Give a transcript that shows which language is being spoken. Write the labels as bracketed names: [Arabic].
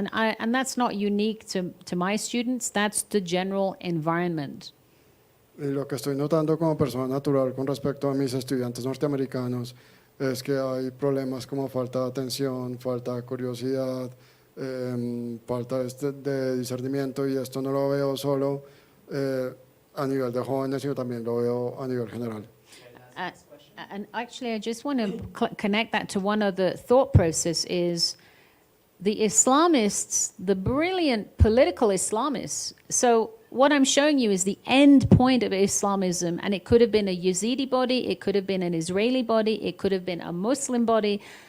[English] And that's not unique to my students, that's the general environment. [Spanish] Y lo que estoy notando como persona natural con respecto a mis estudiantes norteamericanos es que hay problemas como falta de atención, falta de curiosidad, falta de discernimiento, y esto no lo veo solo a nivel de jóvenes, sino también lo veo a nivel general. [English] And actually, I just want to connect that to one other thought process is the Islamists, the brilliant political Islamists. So what I'm showing you is the end point of Islamism, and it could have been a Yazidi body, it could have been an Israeli body, it could have been a Muslim body.